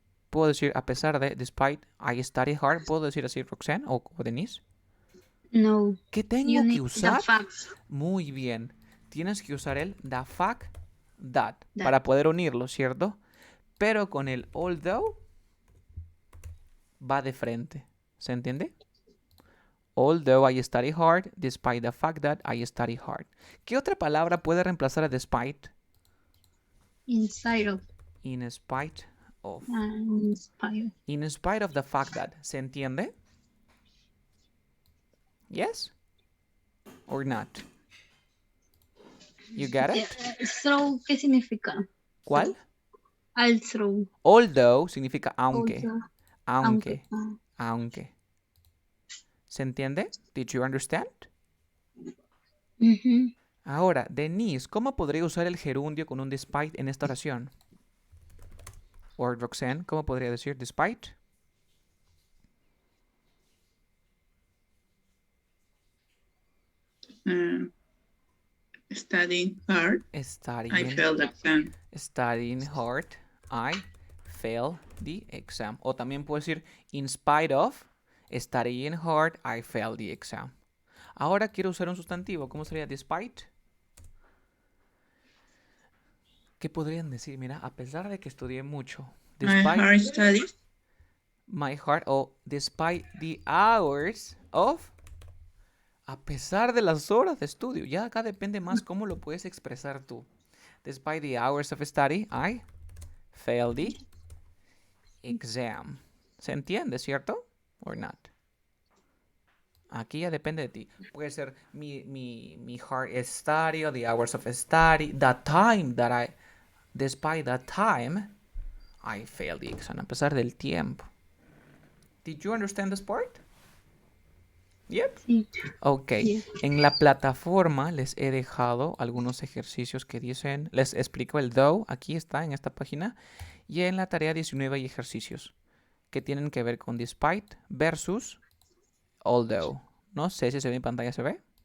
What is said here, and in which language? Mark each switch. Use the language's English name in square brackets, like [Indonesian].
[Spanish] ¿Puedo decir a pesar de, [English] despite I study hard? [Spanish] ¿Puedo decir así, Roxanne o Denise? No. ¿Qué tengo [English] You [Spanish] que [English] need [Spanish] usar? [English] the facts. [Spanish] Muy bien. Tienes que usar el [English] the fact that [Spanish] para poder unirlo, ¿cierto? Pero con el although va de frente. ¿Se entiende? [English] Although I study hard, despite the fact that I study hard. [Spanish] ¿Qué otra palabra puede reemplazar a despite? [English] Inside of. In spite of. Inspire. In spite of the fact that. [Spanish] ¿Se entiende? [English] Yes? Or not? You get it? [Spanish] So, ¿qué significa? ¿Cuál? [English] Also. [Spanish] Although significa aunque. [English] Also. [Spanish] Aunque. Ah, Aunque. ¿Se entiende? [English] Did you understand? ujú. [Spanish] Ahora, Denise, ¿cómo podría usar el gerundio con un despite en esta oración? O Roxanne, ¿cómo podría decir despite? [English] Studying hard, I Studying, failed the exam. studying hard, I failed the exam. [Spanish] O también puedo decir, [English] in spite of studying hard, I failed the exam. [Spanish] Ahora quiero usar un sustantivo. ¿Cómo sería despite? ¿Qué podrían decir? Mira, a pesar de que estudié mucho. [English] My Despite hard studies, my heart, o despite the hours of. [Spanish] A pesar de las horas de estudio. Ya acá depende más cómo lo puedes expresar tú. [English] Despite the hours of study, I failed the exam. [Spanish] ¿Se entiende, cierto? [English] Or not? [Spanish] Aquí ya depende de ti. Puede ser mi [English] hard study, o the hours of study, the time that I, despite that time, I failed the exam. [Spanish] A pesar del tiempo. [English] Did you understand this part? Yep. [Spanish] Sí. [English] Ok. Yes. [Spanish] En la plataforma les he dejado algunos ejercicios que dicen, les explico el though, aquí está en esta página, y en la tarea 19 hay ejercicios que tienen que ver con despite versus although. No sé si se ve en pantalla, ¿se ve?